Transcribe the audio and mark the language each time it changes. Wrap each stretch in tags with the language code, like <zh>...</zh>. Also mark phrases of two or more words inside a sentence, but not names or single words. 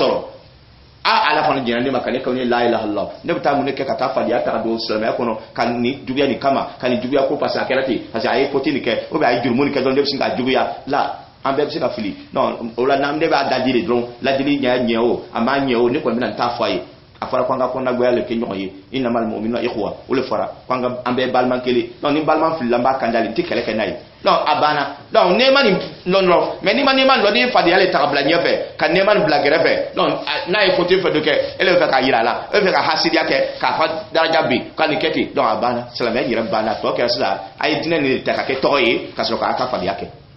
<bm>soro ala fana jina nema kan ka ni</bm> <ar>لا إله إلا الله</ar> <bm>ne bata mun ke ka ta fadi ata do salama kono kan ni dubiya ni kama kan ni dubiya ko pasa kelati</bm> <fr>parce que</fr> <bm>ay potini ke o be ay jurmoni ke don de singa dubiya la an bɛɛ bɛ se ka fili non o la n'an ne b'a dadili dɔrɔn ladili ɲɛ o a m'a ɲɛ o ne kɔni bɛna n ta fɔ a ye a fɔra ko an ka kɔnɔnagoya le kɛ ɲɔgɔn ye</bm> <ar>إنما المؤمنون إخوة</ar> <bm>o le fɔra ko an bɛɛ balima kelen donc ni balima filila n b'a kandali n tɛ kɛlɛ kɛ n'a ye donc a banna donc nɛɛma nin lɔn mais ni ma nɛɛma lɔn ni fadenya le ta ka bila ɲɛfɛ ka nɛɛma nin bila kɛrɛfɛ donc n'a ye faute fɛn dɔ kɛ ele bɛ fɛ k'a yira a la e bɛ fɛ ka hasidiya kɛ k'a fɔ daraja bin ka nin kɛ ten donc a banna silamɛya yɛrɛ banna tɔ kɛra sisan a ye diinɛ nin ta ka kɛ tɔgɔ ye ka sɔrɔ k'a ka fadenya kɛ</bm>